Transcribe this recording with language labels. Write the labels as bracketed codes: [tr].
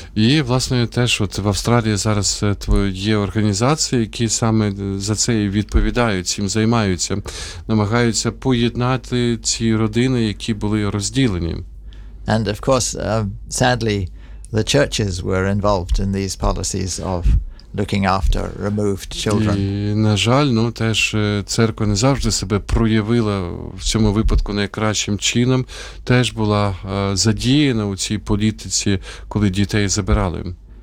[uk] І власне теж от в Австралії зараз є організації, які саме за це і відповідають, цим займаються, намагаються поєднати ці родини, які були розділені. [en] And of course, sadly, the churches were involved in these policies of looking after removed children. [uk] І, на жаль, ну, теж церква не завжди себе проявила в цьому випадку найкращим чином. Теж була задіяна у цій політиці, коли дітей забирали.